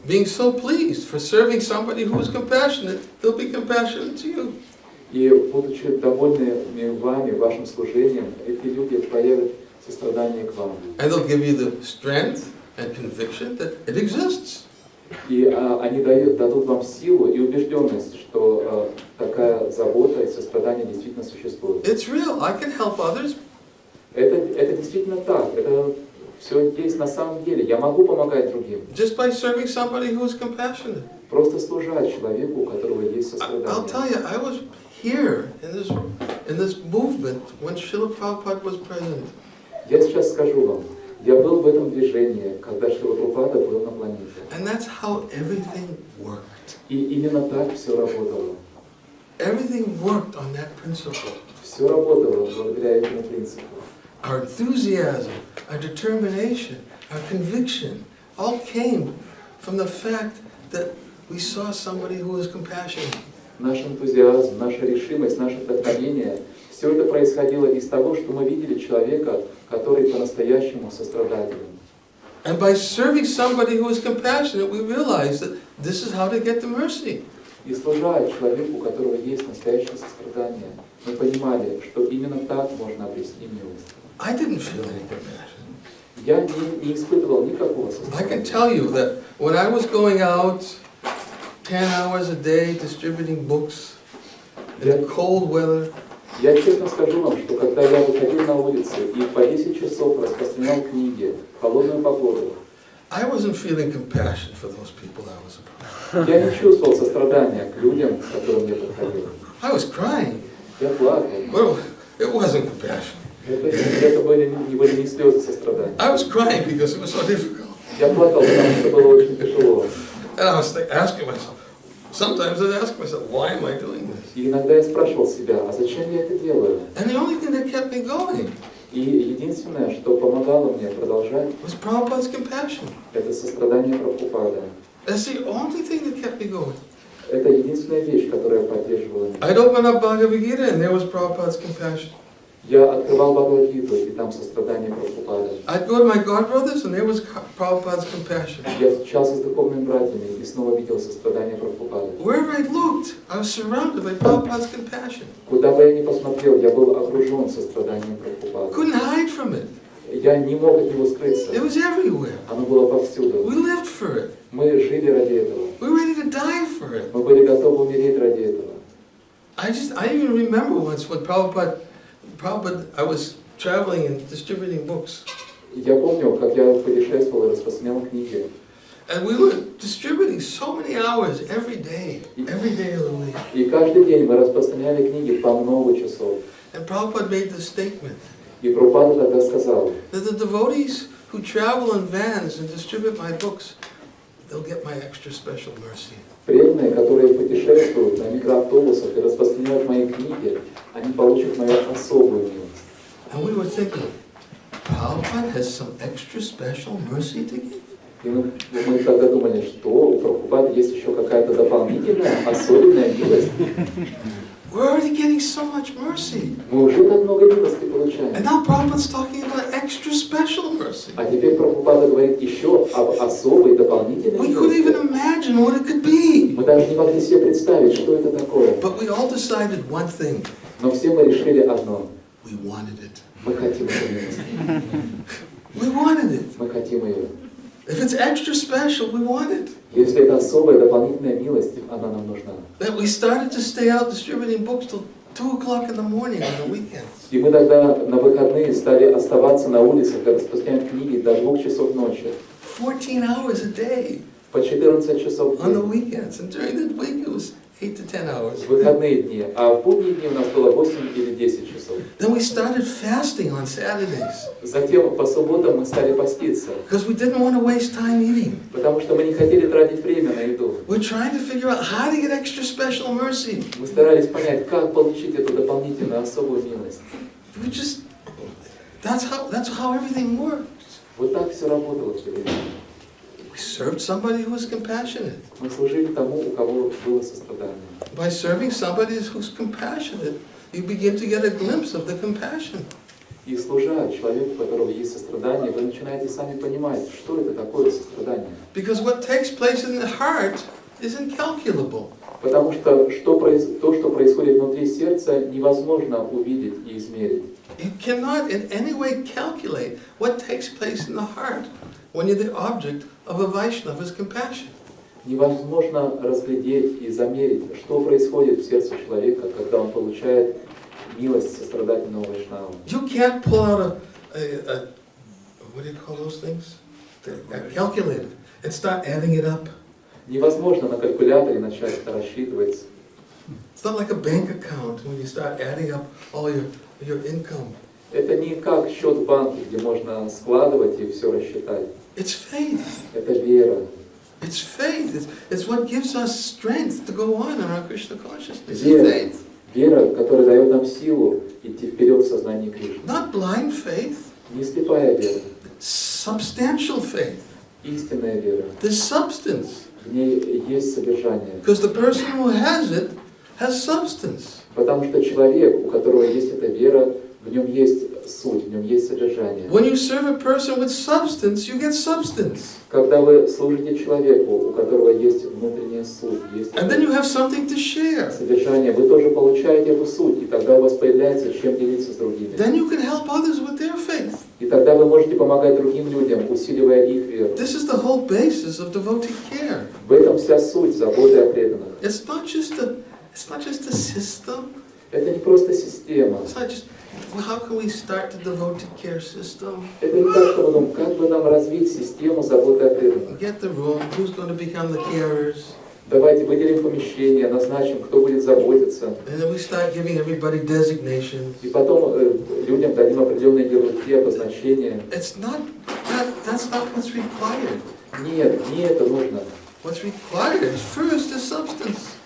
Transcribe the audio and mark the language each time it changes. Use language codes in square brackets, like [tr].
[en] Being so pleased for serving somebody who is compassionate, they'll be compassionate to you. [ru] И будучи довольны вами, вашим служением, эти люди проявят сострадание к вам. [en] And they'll give you the strength and conviction that it exists. [ru] И они дадут вам силу и убежденность, что такая забота и сострадание действительно существует. [en] It's real. I can help others. [ru] Это действительно так. Это все есть на самом деле. Я могу помогать другим. [en] Just by serving somebody who is compassionate. [ru] Просто служа человеку, у которого есть [en] I'll tell [ru] сострадание. [en] you, I was here in this movement when Srila Prabhupada was present. [ru] Я сейчас скажу вам, я был в этом движении, когда Шрила Прабхупада был на планете. [en] And that's how everything worked. [ru] И именно так все работало. [en] Everything worked on that principle. [ru] Все работало благодаря этому принципу. [en] Our enthusiasm, our determination, our conviction all came from the fact that we saw somebody who was compassionate. [ru] Наш энтузиазм, наша решимость, наше вдохновение, все это происходило из того, что мы видели человека, который по-настоящему сострадателен. [en] And by serving somebody who is compassionate, we realized that this is how to get the mercy. [ru] И служа человеку, у которого есть настоящее сострадание, мы понимали, что именно так можно обрести милость. [en] I didn't feel any compassion. [ru] Я не испытывал никакого [en] I can tell you that when I was going out 10 hours a day distributing books in cold weather, [ru] Я честно скажу вам, что когда я выходил на улицу и по 10 часов распространял книги в холодную погоду, [en] I wasn't feeling compassion for those people I was approaching. [ru] я не чувствовал сострадания к людям, к которым я подходил. [en] I was crying. [ru] Я плакал. [en] Well, it wasn't compassion. [ru] Это были не слезы сострадания. [en] I was crying because it was so difficult. [ru] Я плакал, потому что было очень тяжело. [en] And I was asking myself, sometimes I'd ask myself, why am I doing this? [ru] И иногда я спрашивал себя, а зачем я это делаю? [en] And the only thing that kept me going [ru] И единственное, что помогало мне продолжать, [en] was Prabhupada's compassion. [ru] это сострадание Прабхупады. [en] That's the only thing that kept me going. [ru] Это единственная вещь, которая поддерживала меня. [en] I'd open up Bhagavad Gita and there was Prabhupada's compassion. [ru] Я открывал Бхагавад-гиту, и там сострадание Прабхупады. [en] I'd go to my godbrothers and there was Prabhupada's compassion. [ru] Я встречался с духовными братьями и снова видел сострадание Прабхупады. [en] Wherever I looked, I was surrounded by Prabhupada's compassion. [ru] Куда бы я ни посмотрел, я был окружен состраданием Прабхупады. [en] Couldn't hide from it. [ru] Я не мог от него скрыться. [en] It was everywhere. [ru] Оно было повсюду. [en] We lived for it. [ru] Мы жили ради этого. [en] We were ready to die for it. [ru] Мы были готовы умереть ради этого. [en] I even remember once when Prabhupada, I was traveling and distributing books. [ru] Я помню, как я путешествовал и распространял книги. [en] And we were distributing so many hours every day of the week. [ru] И каждый день мы распространяли книги по много часов. [en] And Prabhupada made this statement [ru] И Прабхупада тогда сказал, [en] that the devotees who travel in vans and distribute my books, they'll get my extra special mercy. [ru] преданные, которые путешествуют на микроавтобусах и распространяют мои книги, они получат мою особую милость. [en] And we were thinking, Prabhupada has some extra special mercy to give. [ru] И мы тогда думали, что у Прабхупады есть еще какая-то дополнительная, особенная милость. [en] We're already getting so much mercy. [ru] Мы уже так много милости получаем. [en] And now Prabhupada's talking about extra special mercy. [ru] А теперь Прабхупада говорит еще об особой, дополнительной [en] We couldn't even [ru] милости. [en] imagine what it could be. [ru] Мы даже не могли себе представить, что это такое. [en] But we all decided one thing. [ru] Но все мы решили одно. [en] We wanted it. [ru] Мы хотим эту милость. [en] We wanted it. [ru] Мы хотим ее. [en] If it's extra special, we want it. [ru] Если это особая, дополнительная милость, она нам нужна. [en] That we started to stay out distributing books till 2 o'clock in the morning on the weekends. [ru] И мы тогда на выходные стали оставаться на улицах и распространять книги до 2 часов ночи. [en] 14 hours a day [ru] По 14 часов в [en] on the [ru] день. [en] weekends. And during the week, it was 8 to 10 hours. [ru] В выходные дни. А в будние дни у нас было 8 или 10 часов. [en] Then we started fasting on Saturdays [ru] Затем по субботам мы стали поститься. [en] because we didn't want to waste time eating. [ru] Потому что мы не хотели тратить время на еду. [en] We're trying to figure out how to get extra special mercy. [ru] Мы старались понять, как получить эту дополнительную особую милость. [en] That's how everything works. [ru] Вот так все работало все время. [en] We served somebody who was compassionate. [ru] Мы служили тому, у кого было сострадание. [en] By serving somebody who's compassionate, you begin to get a glimpse of the compassion. [ru] И служа человеку, у которого есть сострадание, вы начинаете сами понимать, что это такое сострадание. [en] Because what takes place in the heart is incalculable. [ru] Потому что то, что происходит внутри сердца, невозможно увидеть и измерить. [en] You cannot in any way calculate what takes place in the heart when you're the object of a Vaishnava's compassion. [ru] Невозможно разглядеть и замерить, что происходит в сердце человека, когда он получает милость сострадательного вайшнава. [en] You can't pull out a what do you call those things? A calculator and start adding it up. [ru] Невозможно на калькуляторе начать это рассчитывать. [en] It's not like a bank account when you start adding up all your income. [ru] Это не как счет в банке, где можно складывать и все рассчитать. [en] It's faith. [ru] Это вера. [en] It's faith. It's what gives us strength to go on in our Krishna consciousness. It's [ru] Вера. [en] faith. [ru] Вера, которая дает нам силу идти вперед в сознании Кришны. [en] Not blind faith. [ru] Не слепая вера. [en] Substantial faith. [ru] Истинная вера. [en] There's substance. [ru] В ней есть содержание. [en] Because the person who has it has substance. [ru] Потому что человек, у которого есть эта вера, в нем есть суть, в нем есть содержание. [en] When you serve a person with substance, you get substance. [ru] Когда вы служите человеку, у которого есть внутренняя суть, есть [en] And then you have something to share. [ru] содержание, вы тоже получаете эту суть, и тогда у вас появляется чем делиться с другими. [en] Then you can help others with their faith. [ru] И тогда вы можете помогать другим людям, усиливая их веру. [en] This is the whole basis of devotee care. [ru] В этом вся суть заботы о преданных. [en] It's not just a system. [ru] Это не просто система. [en] It's not just, well, how can we start the devotee care system? [ru] Это не так, что мы думаем, как бы нам развить систему заботы о преданных. [en] Get the room, who's going to become the carers? [ru] Давайте выделим помещение, назначим, кто будет заботиться. [en] And then we start giving everybody designations. [ru] И потом людям дадим определенные ярлыки, обозначения. [en] That's not what's required. [ru] Нет, не это нужно. [en] What's required is first the substance.